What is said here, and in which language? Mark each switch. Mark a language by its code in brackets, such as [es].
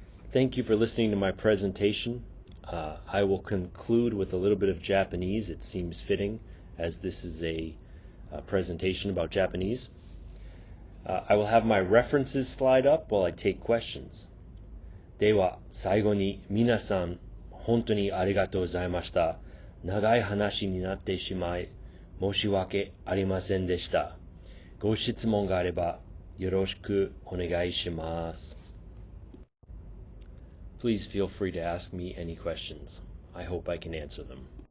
[en] Thank you for listening to my presentation. I will conclude with a little bit of Japanese. It seems fitting, as this is a presentation about Japanese. I will have my references slide up while I take questions. [ja] では、最後に皆さん、本当にありがとうございました。長い話になってしまい、申し訳ありませんでした。ご質問があれば、よろしくお願いします。 [en] Please feel free to ask me any questions. I hope I can answer them.